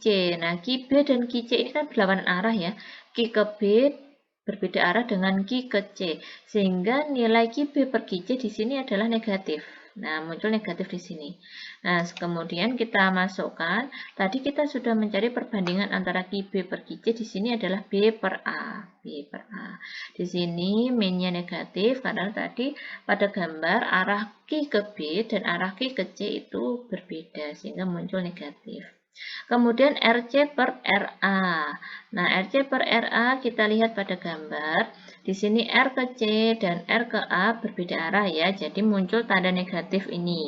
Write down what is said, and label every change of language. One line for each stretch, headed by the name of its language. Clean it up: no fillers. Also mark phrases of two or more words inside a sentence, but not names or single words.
Indonesian: Nah, QB dan QC ini kan berlawanan arah ya. Q ke B berbeda arah dengan Q ke C. Sehingga nilai QB per QC di sini adalah negatif. Nah, muncul negatif di sini. Nah, kemudian kita masukkan. Tadi kita sudah mencari perbandingan antara QB per QC. Di sini adalah B per A. B per A. Di sini min-nya negatif karena tadi pada gambar arah Q ke B dan arah Q ke C itu berbeda sehingga muncul negatif. Kemudian RC per RA. Nah, RC per RA kita lihat pada gambar. Di sini R ke C dan R ke A berbeda arah ya, jadi muncul tanda negatif ini.